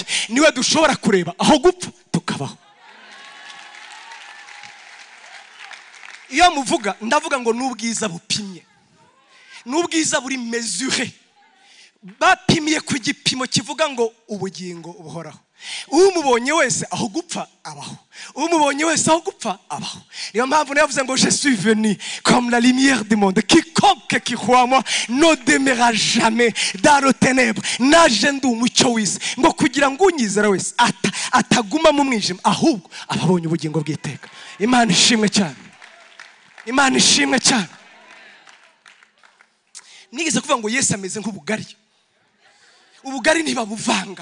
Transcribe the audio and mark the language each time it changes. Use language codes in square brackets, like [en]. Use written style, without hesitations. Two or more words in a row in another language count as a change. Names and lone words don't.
[rw] Niwe dushobora kureba aho gupfa tukabaho. Iyo muvuga ndavuga ngo n'ubwiza bupimye n'ubwiza buri mesure bapimiye ku gipimo kivuga ngo ubugingo buhoraho. Umubonye wese aho gupfa abaho. Umubonye wese aho gupfa abaho. Niyo mpamvu navuze ngo [fr] je suis venu comme la lumière du monde. Quiconque qui croit en moi ne demeurera jamais dans les ténèbres. [rw] Naje ndi umucyo w'isi ngo kugira ngo unyizera wese ataguma mu mwijima ahubwo ababonye ubugingo bw'iteka. Imana ishimwe cyane. Imana ishimwe cyane. Nigeze kuvuga ngo Yesu ameze nk'ubugari. Ubugari ntibabuvanga.